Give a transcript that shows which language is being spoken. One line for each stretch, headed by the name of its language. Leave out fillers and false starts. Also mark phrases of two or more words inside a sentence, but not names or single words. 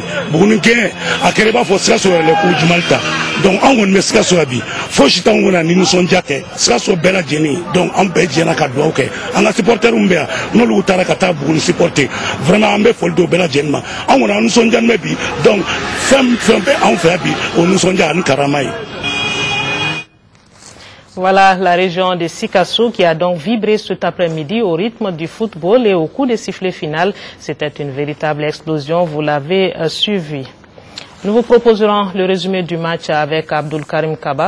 Bambara: Buguni gagner a kɛra i b'a fɔ Sikaso yɛrɛ ko juman ta donc an kɔni bɛ Sikaso yan bi fosi t'anw kɔni ni nisɔndiya kɛ Sikaso bɛɛ lajɛlen donc an bɛɛ jɛna ka dugawu kɛ an ka supporters bɛ yan n'olu taara ka taa Buguni
French: supporter vraiment
Bambara: an bɛ foli d'o bɛɛ lajɛlen ma an kɔni an nisɔndiyalen bɛ bi donc fɛn bɛ anw fɛ yan bi o nisɔndiya ani karama ye.
French: Voilà la région de Sikasso qui a donc vibré cet après-midi au rythme du football et au coup de sifflet final. C'était une véritable explosion, vous l'avez suivi. Nous vous proposerons le résumé du match avec Abdul Karim Kaba.